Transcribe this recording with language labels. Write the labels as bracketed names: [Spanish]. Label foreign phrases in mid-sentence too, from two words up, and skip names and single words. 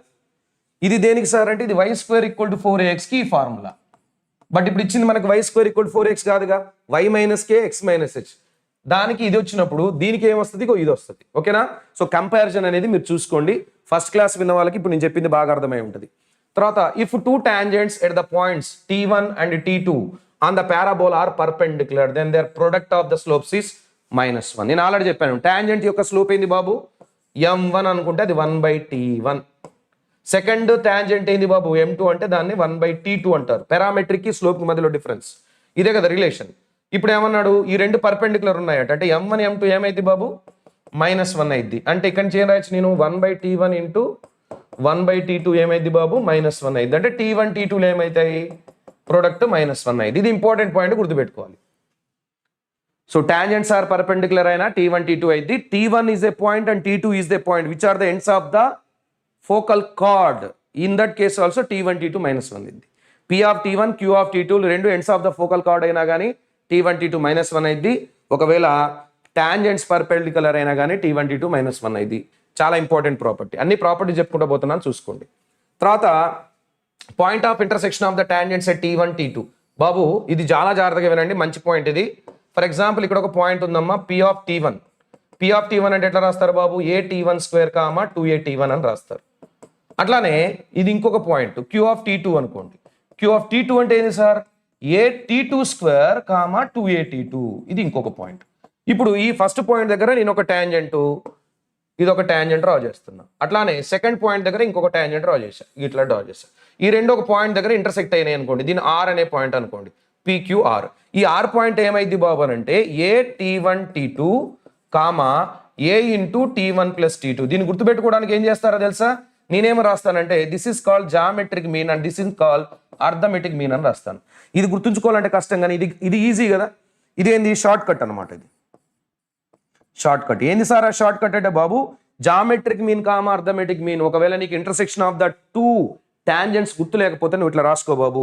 [Telugu] ఇది దేనికి సార్ అంటే ఇది y² = 4ax కి ఫార్ములా. బట్ ఇప్పుడు ఇచ్చింది మనకు y² = 4x కాదుగా, y - k x - h. దానికి ఇది వచ్చినప్పుడు దీనికి ఏమొస్తుంది? ఇది వస్తుంది. ఓకేనా? [English] so comparison [Telugu] అనేది మీరు చూసుకోండి. [English] first class [Telugu] విన్న వాళ్ళకి ఇప్పుడు నేను చెప్పింది బాగా అర్థమై ఉంటుంది. [English] తర్వాత ఇఫ్ 2 tangents at the points t1 and t2 on the parabola are perpendicular, then their product of the slopes is -1. [Telugu] నేను ఆల్రెడీ చెప్పాను టాంజెంట్ యొక్క స్లోప్ ఏంది బాబు? m1 అనుకుంటే అది 1/t1. [English] second tangent [Telugu] ఏంది బాబు? m2 అంటే దాన్ని 1/t2 అంటారు. పారామెట్రిక్ కి స్లోప్ మధ్యలో డిఫరెన్స్ ఇదే కదా రిలేషన్. ఇప్పుడు ఏమన్నాడు? ఈ రెండు పర్పెండిక్యులర్ ఉన్నాయట అంటే m1 m2 ఏమైంది బాబు? -1 అయింది. అంటే ఇక్కడ నుంచి ఏం రాయొచ్చు నేను? 1/t1 × 1/t2 ఏమైంది బాబు? -1 అయింది. అంటే t1 t2 ఏమవుతాయి? ప్రొడక్ట్ -1 అయింది. ఇది [English] important point [Telugu] గుర్తుపెట్టుకోవాలి. [English] so tangents are perpendicular [Telugu] అయినా t1 t2 అయింది. [English] t1 is a point and t2 is the point which are the ends of the focal chord. In that case also t1 t2 -1 అయింది. p of t1 q of t2 రెండు ends of the focal chord [Telugu] అయినా కానీ [English] t1 t2 -1 అయింది. [Telugu] ఒకవేళ టాంజెంట్స్ పర్పెండిక్యులర్ అయినా కానీ t1 t2 -1 అయింది. చాలా [English] important property. [Telugu] అన్ని ప్రాపర్టీ చెప్పుకుంటూ పోతున్నాను చూసుకోండి. తర్వాత [English] point of intersection of the tangents at t1 t2. [Telugu] బాబు ఇది చాలా జాగ్రత్తగా వినండి, మంచి పాయింట్ ఇది. [English] for example [Telugu] ఇక్కడ ఒక పాయింట్ ఉందమ్మా, [English] p of t1 [Telugu] అంటే ఎట్లా రాస్తారు బాబు, a(t1)² 2a(t1) అని రాస్తారు. అట్లానే ఇది ఇంకొక [English] point q of t2 [Telugu] అనుకోండి. [English] q of t2 [Telugu] అంటే ఏంది సార్, a(t2)² 2a(t2). ఇది ఇంకొక పాయింట్. ఇప్పుడు ఈ [English] first point [Telugu] దగ్గర నేను ఒక టాంజెంట్, ఇది ఒక [English] tangent draw [Telugu] చేస్తున్నా. అట్లానే [English] second point [Telugu] దగ్గర ఇంకొక [English] tangent draw [Telugu] చేశా, ఇట్లా డ్రా చేశా. ఈ రెండు ఒక పాయింట్ దగ్గర ఇంటర్సెక్ట్ అయినాయి అనుకోండి, దీని ఆర్ అనే పాయింట్ అనుకోండి, PQR. ఈ [English] R point [Telugu] ఏమైంది బాబు అని అంటే a(t1)(t2) a(t1)+t2. దీన్ని గుర్తుపెట్టుకోవడానికి ఏం చేస్తారో తెలుసా, నేనేమో రాస్తానంటే [English] this is called geometric mean and this is called arithmetic mean [Telugu] అని రాస్తాను. ఇది గుర్తుంచుకోవాలంటే కష్టం, కానీ ఇది ఈజీ కదా. ఇదేంది, [English] short cut [Telugu] అనమాట. ఇది [English] short cut. [Telugu] ఏంది సార్ ఆ [English] short cut [Telugu] అంటే బాబు, [English] geometric mean arithmetic mean. [Telugu] ఒకవేళ నీకు [English] intersection of the two tangents [Telugu] గుర్తు లేకపోతే నువ్వు ఇట్లా రాసుకో బాబు.